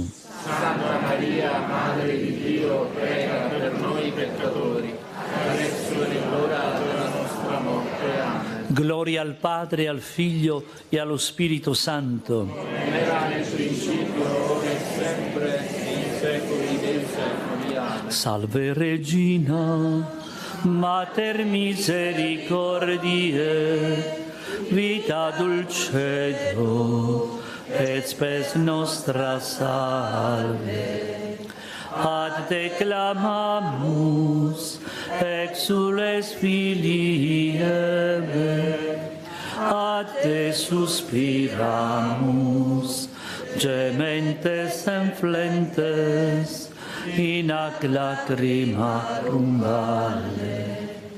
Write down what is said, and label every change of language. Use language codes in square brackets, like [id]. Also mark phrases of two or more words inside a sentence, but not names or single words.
[it] Santa Maria, Madre di Dio, prega per noi peccatori, adesso è l'ora della nostra morte. Amen. Gloria al Padre, al Figlio e allo Spirito Santo. Come era nel principio, ora e sempre, nei secoli dei secoli. Amen. [la] Salve Regina, Mater misericordiae, vita dulcedo, et spes nostra salve. Ad te clamamus, exules filii Eve, ad te suspiramus, gementes enflentes, in ac lacrimarum vale.